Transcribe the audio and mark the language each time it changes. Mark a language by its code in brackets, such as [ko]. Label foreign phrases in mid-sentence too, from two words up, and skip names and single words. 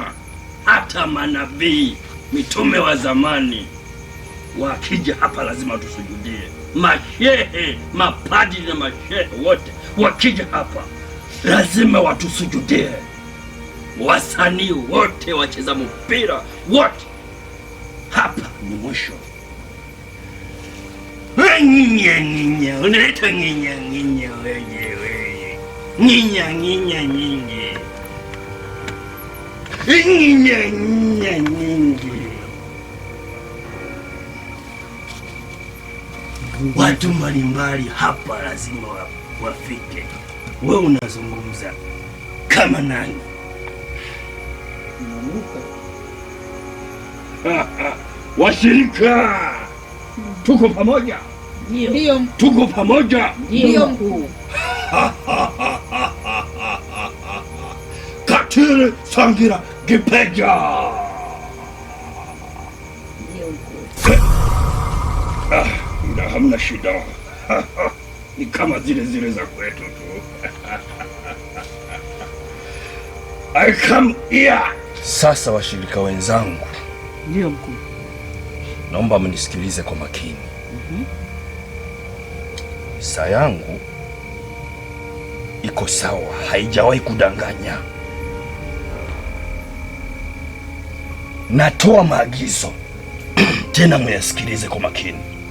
[sw] Hata manabii, mitume wa zamani wakija hapa lazima tusujudie. Mashehe, mapadri na mashehe wote wakija hapa lazima watusujudie. Wasanii wote, wacheza mpira wote, hapa ni mwisho. Nginya nginya, unaleta nginya nginya wewe. Nginya nginya nyingi. Nginya nginya nyingi. Watu mbalimbali hapa lazima wafike. Wewe unazungumza kama nani? Washirika, tuko pamoja? Ndio. Tuko pamoja? Ndio mkuu. Katili Sangira Kipeja. Ndio mkuu. Na hamna shida. Ni kama zile za kwetu tu. [en] I come here. [sw] Sasa washirika wenzangu. Ndio mkuu. Naomba mnisikilize kwa makini. Saa yangu iko sawa, haijawahi kudanganya. Natoa maagizo tena myasikilize kwa makini.